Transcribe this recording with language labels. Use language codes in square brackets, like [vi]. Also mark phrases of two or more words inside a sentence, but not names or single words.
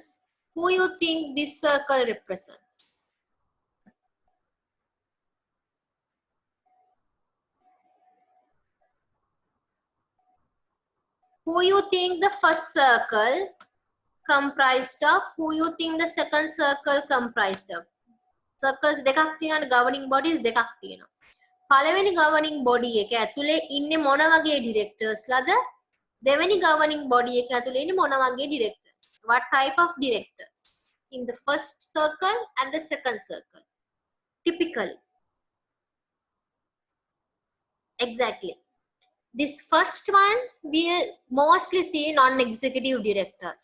[en] Who you think this circle represents? Who you think the first circle comprised of? Who you think the second circle comprised of? [si] Circles දෙකක් තියෙනවා, [en] governing bodies [si] දෙකක් තියෙනවා. පළවෙනි [en] governing body [si] එක ඇතුලේ ඉන්නේ මොන වගේ directors ලාද? දෙවෙනි [en] governing body [si] එක ඇතුලේ ඉන්නේ මොන වගේ directors? [en] What type of directors in the first circle and the second circle? Typically. Exactly. This first one we'll mostly see non-executive directors.